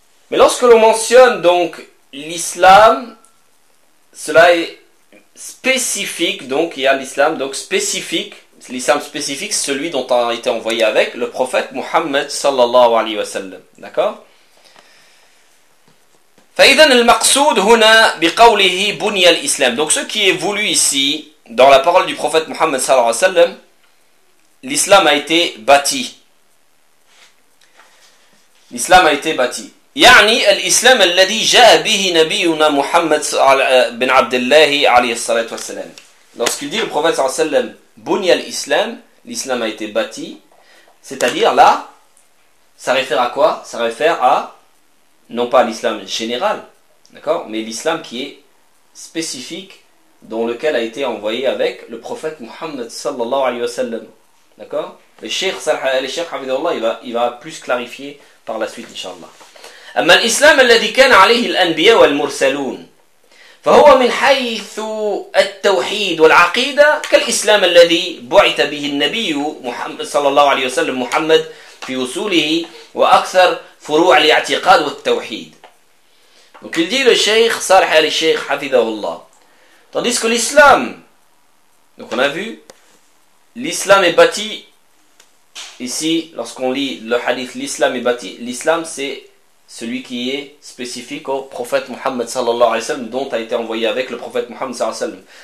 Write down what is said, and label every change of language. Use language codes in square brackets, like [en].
[fr] Mais lorsque l'on mentionne donc l'islam, cela est spécifique, donc il y a l'islam donc spécifique, l'islam spécifique, celui dont a été envoyé avec le prophète Muhammad sallallahu alayhi wa sallam, d'accord? [ar] فَإِذَنَ الْمَقْصُودُ هُنَا بِقَوْلِهِ بُنِيَ الْإِسْلَامِ. [fr] Donc ce qui est voulu ici, dans la parole du prophète Muhammad sallallahu alayhi wa sallam, l'islam a été bâti. L'islam a été bâti. [ar] يعني الإسلام الذي جاء به نبينا محمد بن عبد الله عليه الصلاة والسلام. [fr] Lorsqu'il dit le prophète [ar] صلى الله عليه وسلم بني الإسلام, [fr] l'islam a été bâti, c'est-à-dire là, ça réfère à quoi? Ça réfère à non pas l'islam général, d'accord, mais l'islam qui est spécifique, dans lequel a été envoyé avec le prophète محمد [ar] صلى الله عليه وسلم, [fr] d'accord. Le cheikh [ar] صلى الله عليه وسلم, [fr] le cheikh Hafidhullah, il va plus clarifier par la suite, inshallah. [ar] أما الإسلام الذي كان عليه الأنبياء والمرسلون فهو من حيث التوحيد والعقيدة كالإسلام الذي بعث به النبي محمد صلى الله عليه وسلم محمد في وصوله وأكثر فروع الاعتقاد والتوحيد. [fr] Donc il dit le Cheikh صالح علي الشيخ [ar] حفظه الله. [fr] Tandis que l'islam, donc on a vu, l'islam est bâti ici, lorsqu'on lit le hadith, l'islam est bâti, l'islam c'est celui qui est spécifique au prophète Muhammad sallallahu alayhi wa sallam, dont a été envoyé avec le prophète Muhammad sallallahu alayhi wa sallam.